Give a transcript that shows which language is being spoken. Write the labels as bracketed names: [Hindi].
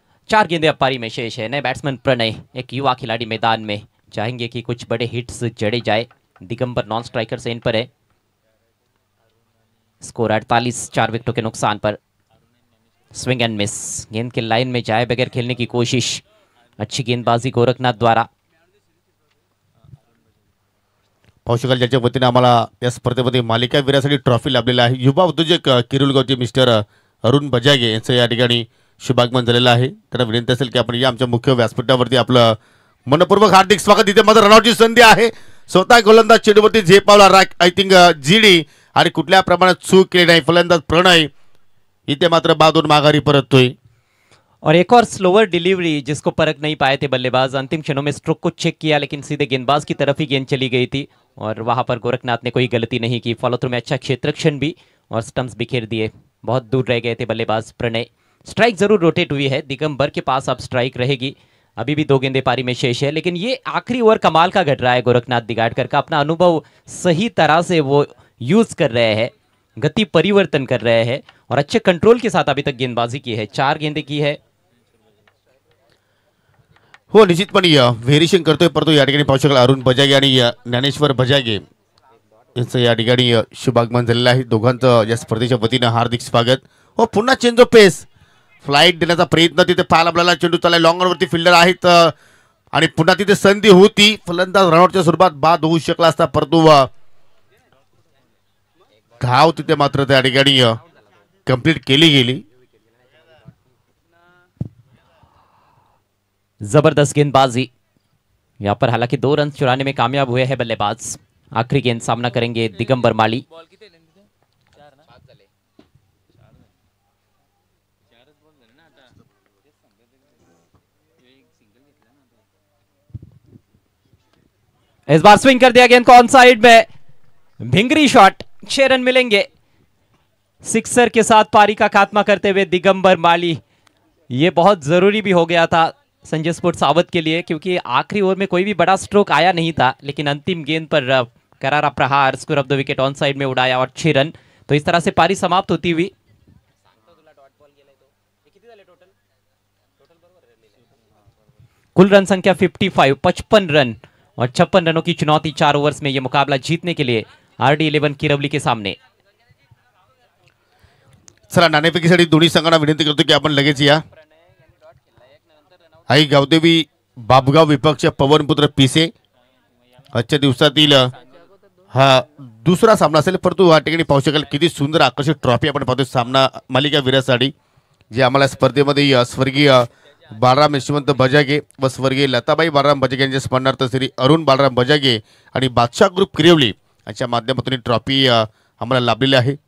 [Hindi] चार गेंदे अब पारी में शेष है। नए बैट्समैन प्रणय, एक युवा खिलाड़ी मैदान में, चाहेंगे कि कुछ बड़े हिट्स जड़े जाए। दिगंबर नॉन स्ट्राइकर से इन पर है। स्कोर 48, 4 विकेटों के नुकसान पर। स्विंग एंड मिस, गेंद के लाइन में जाए बगैर खेलने की कोशिश। अच्छी गेंदबाजी गोरखनाथ द्वारा। [Marathi] पावशकाल ज्याच्या वतीने आम्हाला या स्पर्धेमध्ये मालिका वीरासाठी ट्रॉफी लाभलेला आहे. युवा उद्योजक किरुलगावचे मिस्टर अरुण बजागे यांचं या ठिकाणी शुभागमन झालेलं आहे. त्यांना विनंती असेल की आपण या आमच्या मुख्य व्यासपीठावरती आपलं मनपूर्वक हार्दिक स्वागत. इथे मात्र रनआउटची संधी आहे. स्वतः गोलंदाज चेंडूवरती झेपावला [English] I think [Marathi] जीडी आणि कुठल्या प्रमाणात चूक केली नाही. फलंदाज प्रणय इथे मात्र बादून माघारी परततोय. [Hindi] और एक और स्लोअर डिलीवरी जिसको परख नहीं पाए थे बल्लेबाज। अंतिम क्षणों में स्ट्रोक को चेक किया लेकिन सीधे गेंदबाज की तरफ ही गेंद चली गई थी और वहां पर गोरखनाथ ने कोई गलती नहीं की। फॉलो थ्रू में अच्छा क्षेत्ररक्षण भी और स्टंप्स बिखेर दिए। बहुत दूर रह गए थे बल्लेबाज प्रणय। स्ट्राइक जरूर रोटेट हुई है, दिगंबर के पास अब स्ट्राइक रहेगी। अभी भी 2 गेंदे पारी में शेष है लेकिन ये आखिरी ओवर कमाल का घट रहा है गोरखनाथ दिगाड़कर का। अपना अनुभव सही तरह से वो यूज कर रहे हैं, गति परिवर्तन कर रहे हैं और अच्छे कंट्रोल के साथ अभी तक गेंदबाजी की है। 4 गेंदे की है। [Marathi] हो निश्चितपणे व्हेरिएशन करतोय, परंतु या ठिकाणी पाहू शकाल अरुण बजागे आणि ज्ञानेश्वर बजागे यांचं या ठिकाणी शुभागमन झालेलं आहे. दोघांचं या स्पर्धेच्या वतीनं हार्दिक स्वागत. हो पुन्हा चेंज ऑफ पेस, फ्लाईट देण्याचा प्रयत्न तिथे पाहायला आपल्याला. चेंडू चाललाय, लॉंग वरती फिल्डर आहेत आणि पुन्हा तिथे संधी होती. फलंदाज रनआउटच्या स्वरूपात बाद होऊ शकला असता, परंतु धाव तिथे मात्र त्या ठिकाणी कंप्लीट केली गेली. [Hindi] जबरदस्त गेंदबाजी यहाँ पर, हालांकि 2 रन चुराने में कामयाब हुए हैं बल्लेबाज। आखिरी गेंद सामना करेंगे दिगंबर माली। इस बार स्विंग कर दिया गेंद को ऑन साइड में, भिंगरी शॉट। 6 रन मिलेंगे। सिक्सर के साथ पारी का खात्मा करते हुए दिगंबर माली। ये बहुत जरूरी भी हो गया था संजय स्पोर्ट्स सावत के लिए, क्योंकि आखिरी ओवर में कोई भी बड़ा स्ट्रोक आया नहीं था, लेकिन अंतिम गेंद पर करारा प्रहार score of the wicket on side में उड़ाया और 6 रन। तो इस तरह से पारी समाप्त होती हुई कुल रन संख्या 55 रन और 56 रनों की चुनौती 4 ओवर्स में यह मुकाबला जीतने के लिए RD11 किरवली के सामने। [Marathi] चला नाणेफेकीसाठी दोन्ही संघांना विनंती करतो की आपण लगेच या। आई गावदेवी बापगाव विपक्ष पवनपुत्र पिसे आजच्या दिवसातील हा दुसरा सामना असेल, परंतु या ठिकाणी पाहू शकाल किती सुंदर आकर्षक ट्रॉफी आपण पाहतो सामना मालिका वीरासाठी, जे आम्हाला स्पर्धेमध्ये स्वर्गीय बाळराम यशवंत बजागे व स्वर्गीय लताबाई बाळराम बजागे यांच्या स्मरणार्थ श्री अरुण बाळराम बजागे आणि बादशाह ग्रुप किरवली यांच्या माध्यमातून ही ट्रॉफी आम्हाला लाभलेली आहे।